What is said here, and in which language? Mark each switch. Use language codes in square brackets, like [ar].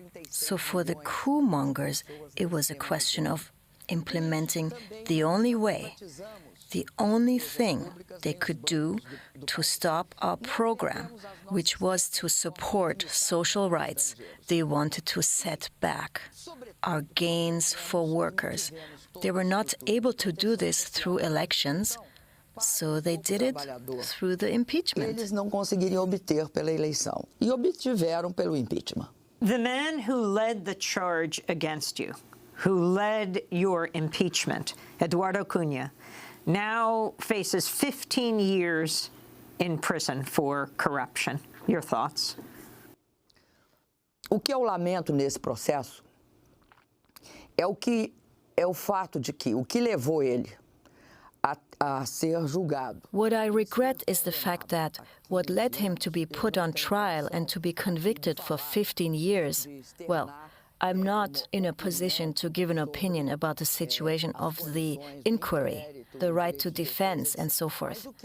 [en] So for the coup mongers, it was a question of implementing the only way, the only thing they could do to stop our program, which was to support social rights. They wanted to set back our gains for workers. They were not able to do this through elections, so they did it through the impeachment. [pt] Eles não conseguiriam obter pela eleição e obtiveram pelo impeachment. [en] The man who led the charge against you, who led your impeachment, Eduardo Cunha, now faces 15 years in prison for corruption. Your thoughts? [pt] O que eu lamento nesse processo é o fato de que o que levou ele a ser julgado. [en] What I regret is the fact that what led him to be put on trial and to be convicted for 15 years, well, I'm not in a position to give an opinion about the situation of the inquiry, the right to defense, and so forth.